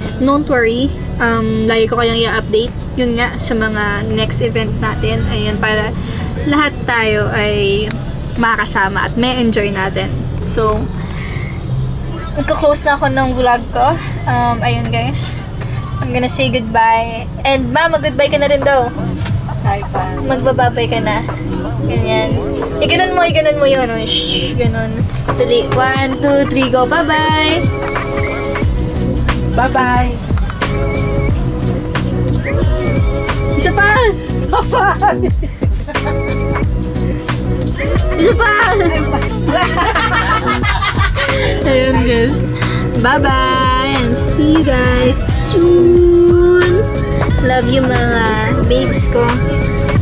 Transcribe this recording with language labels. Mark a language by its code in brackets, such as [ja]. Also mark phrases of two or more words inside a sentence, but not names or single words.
[en] Don't worry, [tl] lagi ko kayong i-update. Yun nga, sa mga next event natin. Ayun, para lahat tayo ay makakasama at may enjoy natin. So, magka-close na ako ng vlog ko. Ayun guys. [en] I'm gonna say goodbye. [tl] And Mama, goodbye ka na rin daw. Hi, pa. Magbababay ka na. Ganyan. Iganon mo yun. Shhh, ganon. Dali. 1, 2, 3, [en] go. Bye-bye! Bye-bye. [tl] Isa pa! [en] Bye-bye. [tl] Isa pa! Ayun guys. [en] Bye-bye! and see you guys soon. [tl] Love you mga babes ko.